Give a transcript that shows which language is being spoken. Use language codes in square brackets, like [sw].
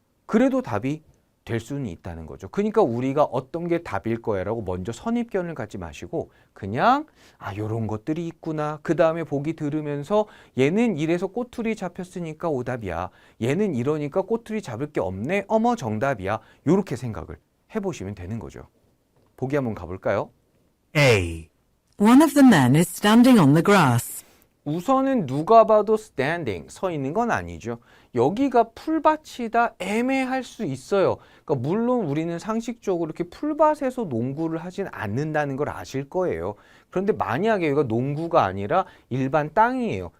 [ko] 그래도 답이 될 수는 있다는 거죠. 그러니까 우리가 어떤 게 답일 거야라고 먼저 선입견을 갖지 마시고 그냥 요런 것들이 있구나. 그 다음에 보기 들으면서 얘는 이래서 꼬투리 잡혔으니까 오답이야. 얘는 이러니까 꼬투리 잡을 게 없네. 어머 정답이야. 요렇게 생각을 해보시면 되는 거죠. 보기 한번 가볼까요? A. [en] One of the men is standing on the grass. [ko] 우선은 누가 봐도 standing, 서 있는 건 아니죠. 여기가 풀밭이다 애매할 수 있어요. 그러니까 물론 우리는 상식적으로 이렇게 풀밭에서 농구를 하진 않는다는 걸 아실 거예요. 그런데 만약에 여기가 농구가 아니라 일반 땅이에요.